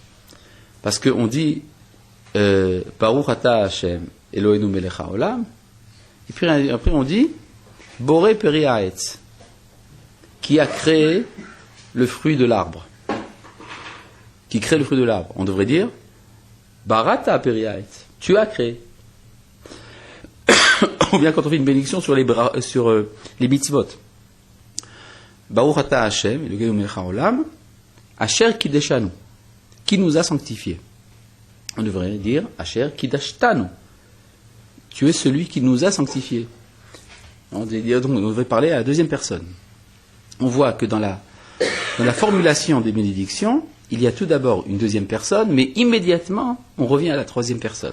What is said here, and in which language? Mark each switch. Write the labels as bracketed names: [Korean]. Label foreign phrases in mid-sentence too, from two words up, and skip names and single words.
[Hebrew] Parce qu'on dit ברוך אתה השם אלוהינו מלך העולם, [French] et puis après on dit [Hebrew] בורא פרי העץ, [French] qui a créé le fruit de l'arbre. Qui crée le fruit de l'arbre. On devrait dire [Hebrew] בראת פרי העץ, [French] tu as créé. Ou bien quand on fait une bénédiction sur les mitzvot. [Hebrew] ברוך אתה השם אלוהינו מלך העולם אשר קידשנו, [French] qui nous a sanctifiés. On devrait dire [Hebrew] אשר קידשתנו, [French] tu es celui qui nous a sanctifiés. On devrait parler à la deuxième personne. On voit que dans la formulation des bénédictions, il y a tout d'abord une deuxième personne, mais immédiatement, on revient à la troisième personne.